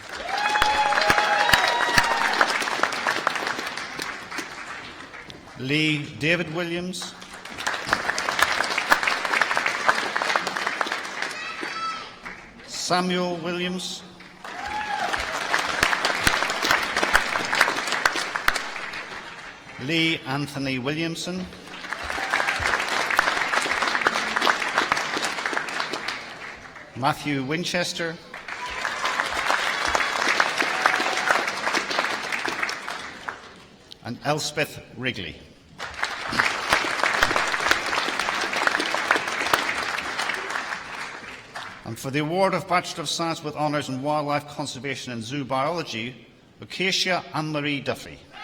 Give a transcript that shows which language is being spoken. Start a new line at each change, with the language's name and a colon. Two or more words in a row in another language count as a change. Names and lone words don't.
English: Lee David Williams, Samuel Williams, Lee Anthony Williamson, Matthew Winchester, and Elspeth Wrigley. And for the award of Bachelor of Science with Honours in Wildlife Conservation and Zoo Biology, Acacia Anne-Marie Duffy.